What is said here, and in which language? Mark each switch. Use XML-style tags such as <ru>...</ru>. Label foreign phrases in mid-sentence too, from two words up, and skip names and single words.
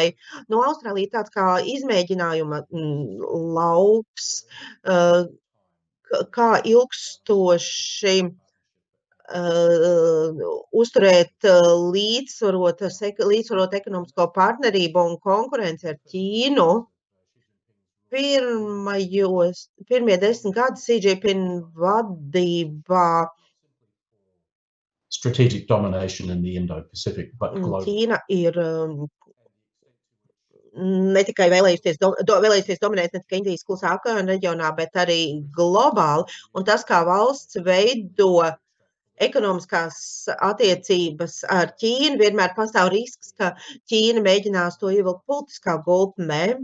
<lv>No Austrālija tāds kā izmēģinājuma lauks, kā ilgstoši uzturēt līdzsvarot ekonomisko partnerību un konkurenci ar Ķīnu. Pirmie 10 gadi Xi Jinping vadībā</lv> <en>strategic domination in the Indo-Pacific, but global.</en> <lv>Ķīna ir ne tikai vēlējusies dominēt ne tikai Indijas klusā okeāna reģionā, bet arī globāli. Un tas, kā valsts veido ekonomiskās attiecības ar Ķīnu, vienmēr pastāv risks, ka Ķīna mēģinās to ievilkt politiskā gultnē.</lv>